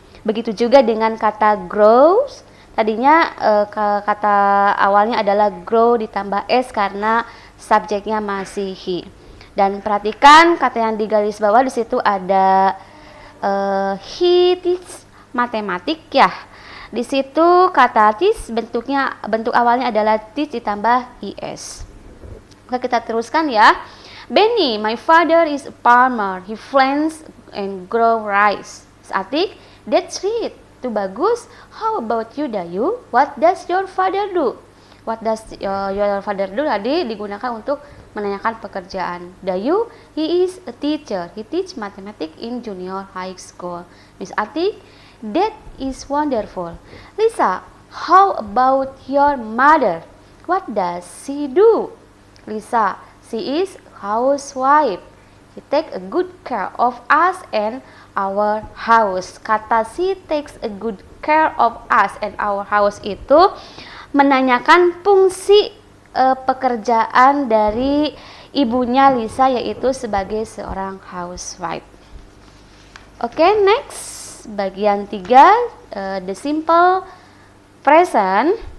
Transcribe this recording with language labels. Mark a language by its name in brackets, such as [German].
[Indonesian] Begitu juga dengan kata grows. Tadinya kata awalnya adalah grow ditambah s karena subjeknya masih he. Dan perhatikan kata yang digaris bawah di situ ada [English] he teach [Indonesian] matematik ya. Di situ kata teach bentuk awalnya adalah teach ditambah es. Oke, kita teruskan ya. [English] Benny, my father is a farmer. He plants and grow rice. Atik, that's it. [Indonesian] Itu bagus. [English] How about you, Dayu? What does your father do? What does your father do [Indonesian] tadi digunakan untuk menanyakan pekerjaan. [English] Dayu, he is a teacher. He teach mathematics in junior high school. Miss Atik, that is wonderful. Lisa, how about your mother? What does she do? Lisa, she is housewife. She take a good care of us and our house. [Indonesian] Kata [English] she takes a good care of us and our house [Indonesian] itu menanyakan fungsi pekerjaan dari ibunya Lisa yaitu sebagai seorang housewife. [English] Oke, next bagian 3, the simple present.